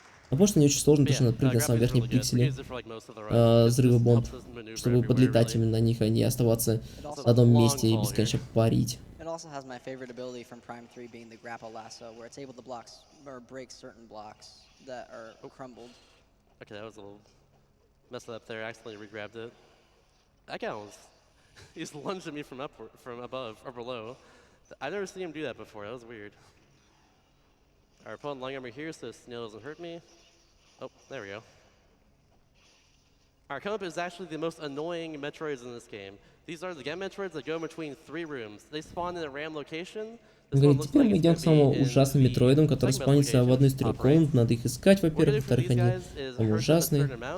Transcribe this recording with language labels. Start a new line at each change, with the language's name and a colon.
Russian: Но потому что не очень сложно, потому что надо прыгать на самом верхнем пикселе взрыва бомб, чтобы подлетать именно на них, а не оставаться на одном месте и бесконечно парить.
English: It also has my favorite ability from Prime 3 being the grapple lasso, where it's able to break certain blocks that are crumbled. Okay, that was a little messed up there. I accidentally re-grabbed it. That guy was, he's lunged at me from above or below. I've never seen him do that before. That was weird. Alright, pulling long armor here so the snail doesn't hurt me. Oh, there we go. Alright, coming up is actually the most annoying Metroids in this game. These are the Gem Metroids that go between 3 rooms. They spawn in a random location.
Russian: Он говорит, теперь мы идем к самому ужасным метроидам, которые спавнятся в одной из 3 комнат. Надо их искать, во-первых, во-вторых, они самые ужасные.